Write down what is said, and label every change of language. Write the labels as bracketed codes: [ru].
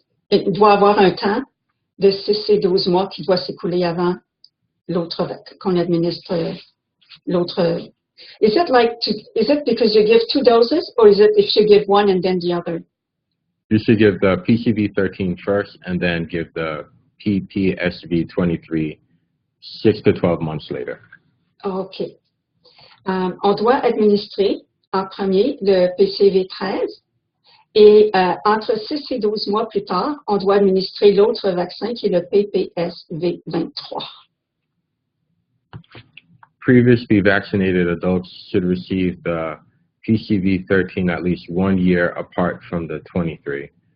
[fr] Il doit avoir un temps de 6 et 12 mois qui doit s'écouler avant qu'on administre l'autre. [en] Is it because you give 2 doses, or is it if you give one and then the other? You should give the PCV13 first and then give the PPSV23 6 to 12 months later. OK. [fr] On doit administrer en premier le PCV13 et entre 6 et 12 mois plus tard, on doit administrer l'autre vaccin qui est le PPSV23. [en] Previously vaccinated adults should receive the PCV13 at least 1 year apart from the 23.